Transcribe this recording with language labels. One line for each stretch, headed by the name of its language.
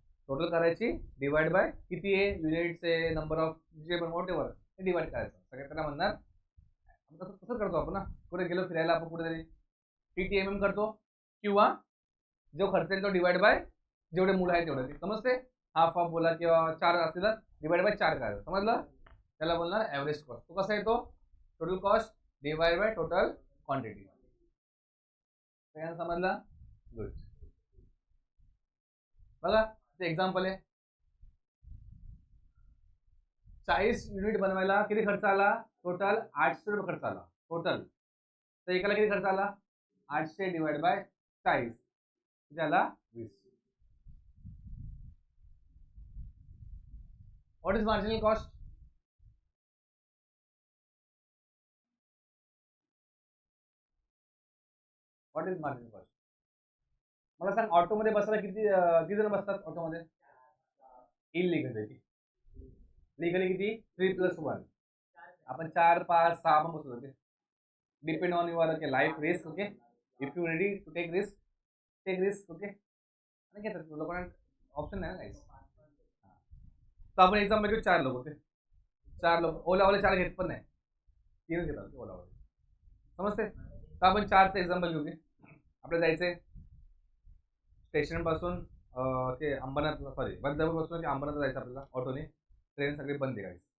Marathi: Total करायची divide by किती आहे? युनिट्स आहे, नंबर ऑफ जे पण वॉट एव्हर ते डिवाइड करायचं. सगळ्यात त्याला म्हणणार. कसं करतो आपण ना, कुठे गेलो फिरायला आपण कुठेतरी TTMM करतो, किंवा जो खर्च येईल तो डिवाइड बाय जेवढे मुलं आहेत तेवढे. समजते? हाफ हाफ बोला किंवा 4 असतील तर डिवाइड बाय 4 करायचं. समजलं? त्याला बोलणार ॲव्हरेज कॉस्ट. तो कसा येतो? Total cost divide by total quantity. सगळ्यांना समजलं? गुड. बघा ते एक्झाम्पल आहे. 40 युनिट बनवायला किती खर्च आला? टोटल 800 रुपये खर्च आला टोटल. तर एकाला किती खर्च आला? 800 डिवाइड बाय 40 किती आला? 20.
English: What is marginal cost? What is marginal cost?
Marathi: मला सांग, ऑटोमध्ये बसायला किती जण बसतात ऑटोमध्ये? इलिगली. लीगली किती? 3+1. आपण 4, 5, 6 पण बसू शकतो.
English: Depend on your life risk. Okay, if you ready to take risk, take risk.
Marathi: Okay, आणि घेतात लोकांना ऑप्शन नाही ना काहीच. तर आपण एक्झाम्पल घेऊ 4 लोक. ओके, 4 लोक. ओलावाले 4 घेत पण नाही, 3च घेतात ओलावाले. समजते? तर आपण 4चं एक्झाम्पल घेऊ. आपल्याला जायचंय स्टेशन पासून ते अंबरनाथ, सॉरी बंदापूर पासून ते अंबरनाथ जायचं आपल्याला ऑटोने. ट्रेन सगळी बंद आहे.